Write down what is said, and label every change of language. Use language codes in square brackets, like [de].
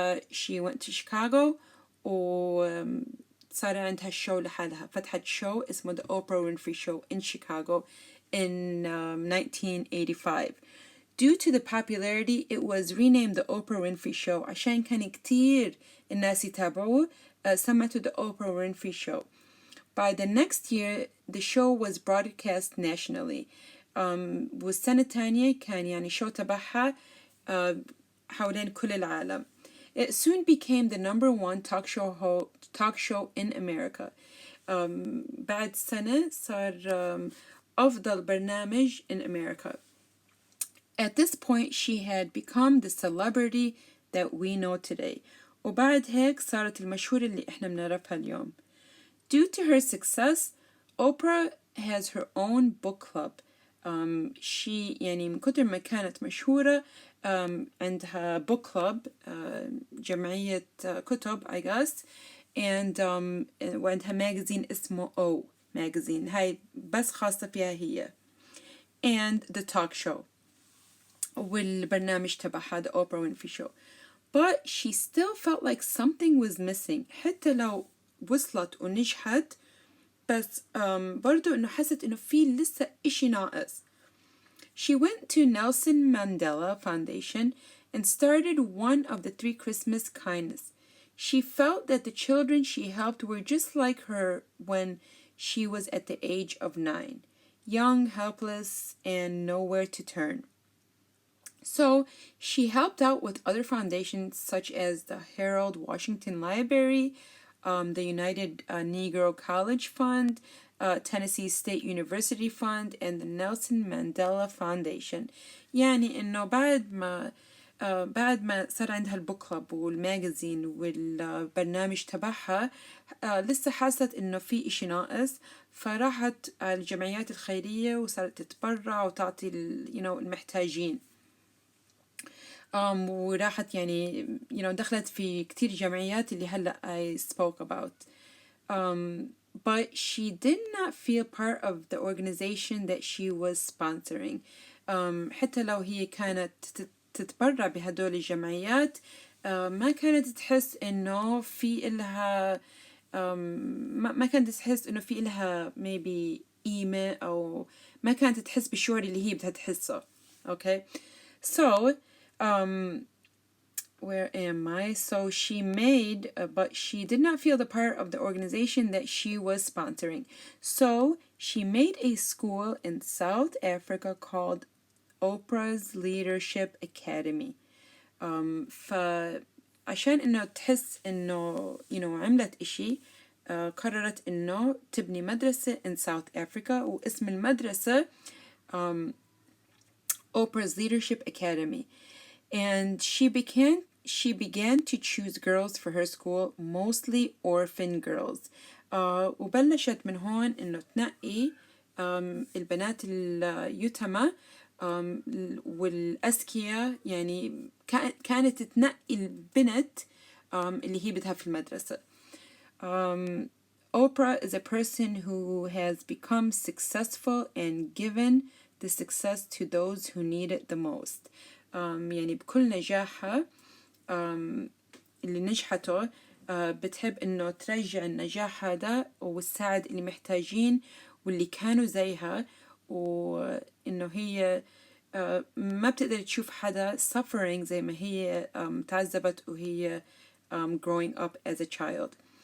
[en] she went to Chicago [ar] وصار عندها الشو لحالها، فتحت شو اسمه [en] The Oprah Winfrey Show in Chicago in 1985. Due to the popularity, it was renamed the Oprah Winfrey Show. [ar] عشان كان كتير الناس يتابعوه سمته The Oprah Winfrey Show. [en] By the next year, the show was broadcast nationally. [ar] والسنة الثانية كان يعني شو تبعها حوالين كل العالم. [en] It soon became the #1 talk show in America. [ar] بعد سنة صار أفضل برنامج [en] in America. At this point, she had become the celebrity that we know today. [ar] وبعد هيك صارت المشهورة اللي إحنا بنعرفها اليوم. [en] Due to her success, Oprah has her own book club. She [ar] يعني من كتر ما كانت مشهورة عندها book club جمعية كتب [en] I guess, and [ar] وعندها magazine اسمه O magazine هاي بس خاصة فيها هي, [en] and the talk show [ar] والبرنامج تبعها the Oprah Winfrey Show. [en] But she still felt like something was missing. [ar] حتى لو وصلت ونجحت بس برضو إنه حست إنه في لسه إشي ناقص. [en] She went to Nelson Mandela Foundation and started one of the 3 Christmas kindness. She felt that the children she helped were just like her when she was at the age of 9, young, helpless, and nowhere to turn. So she helped out with other foundations such as the Harold Washington Library, the United Negro College Fund, Tennessee State University Fund, and the Nelson Mandela Foundation. [ar] يعني إنه بعد ما صار عندها البوك كلاب والماجازين والبرنامج تبعها لسه حست إنه في إشي ناقص، فراحت على الجمعيات الخيرية وصارت تتبرع وتعطي المحتاجين. وراحت يعني دخلت في كتير جمعيات اللي هلأ [en] I spoke about. But she did not feel part of the organization that she was sponsoring. [ar] حتى لو هي كانت تتبرع بهدول الجمعيات ما كانت تحس إنه في إلها ما كانت تحس إنه في إلها [en] maybe [ar] قيمة، أو ما كانت تحس بالشعور اللي هي بدها تحسه. [en] Okay, so where am I? So she made, but she did not feel the part of the organization that she was sponsoring. So she made a school in South Africa called Oprah's Leadership Academy. [ar] فعشان إنه تحس إنه عملت إشي، قررت إنه تبني مدرسة [en] in South Africa، [ar] واسم المدرسة Oprah's Leadership Academy. [en] And she began to choose girls for her school, mostly orphan girls. [ar] وبلشت من هون إنه تنقي البنات اليتامى والأذكياء، يعني كانت تنقي البنت اللي هي بدها في المدرسة. [en] Oprah is a person who has become successful and given the success to those who need it the most. [ar] يعني بكل نجاحها اللي نجحته بتحب إنه ترجع النجاح هذا وتساعد اللي محتاجين واللي كانوا زيها، وإنه هي ما بتقدر تشوف حدا [en] suffering [ar] زي ما هي تعذبت وهي [en] growing up as a child.